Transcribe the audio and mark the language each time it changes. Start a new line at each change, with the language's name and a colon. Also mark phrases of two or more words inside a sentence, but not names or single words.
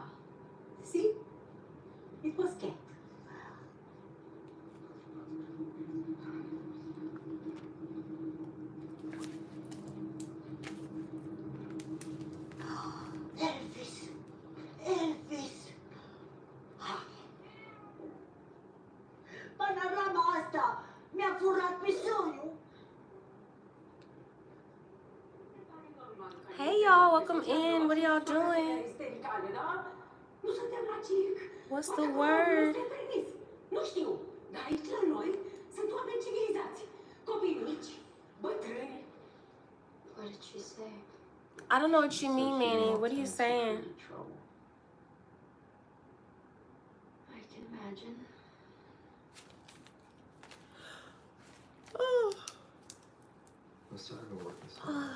English: Sì? It was cat. Elvis! Elvis!
Romanian: Panorama asta mi-a furat pisoniul.
English: Hey y'all, welcome in. What are y'all doing?
Romanian: Nu suntem la circ.
English: What's the word?
Romanian: Nu știu, dar aici la noi sunt oameni civilizați. Copii mici, bătrâni.
English: What did she say? I don't know what you mean, Manny. What are you saying? I can imagine. Oh. I'm starting to work this out.